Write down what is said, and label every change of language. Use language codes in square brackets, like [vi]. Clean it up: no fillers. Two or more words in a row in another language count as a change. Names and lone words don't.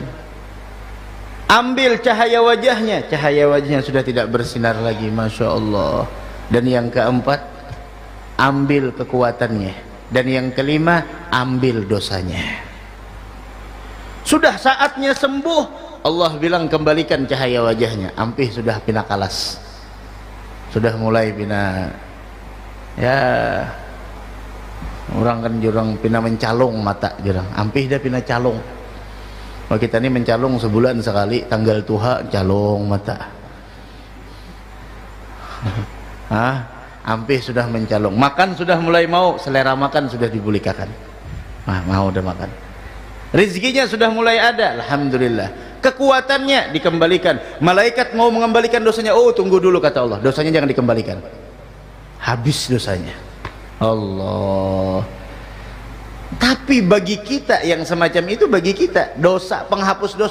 [id] Ambil cahaya wajahnya sudah tidak bersinar lagi, [ar] Masya Allah. [id] Dan yang keempat, ambil kekuatannya. Dan yang kelima, ambil dosanya. Sudah saatnya sembuh, Allah bilang kembalikan cahaya wajahnya. [bjn] Ampih sudah pina kalas, sudah mulai pina, ya orang kan jurang pina mencalung mata jurang, ampih dah pina calung. Kalau kita ini mencalung sebulan sekali, tanggal tuha calung mata. Ampih sudah mencalung. Makan sudah mulai mau, selera makan sudah dibulikakan. [id] Mau udah makan. Rizkinya sudah mulai ada, alhamdulillah. Kekuatannya dikembalikan. Malaikat mau mengembalikan dosanya. Oh, tunggu dulu kata Allah, dosanya jangan dikembalikan. Habis dosanya. Allah. Tapi bagi kita yang semacam itu, bagi kita dosa penghapus dosa.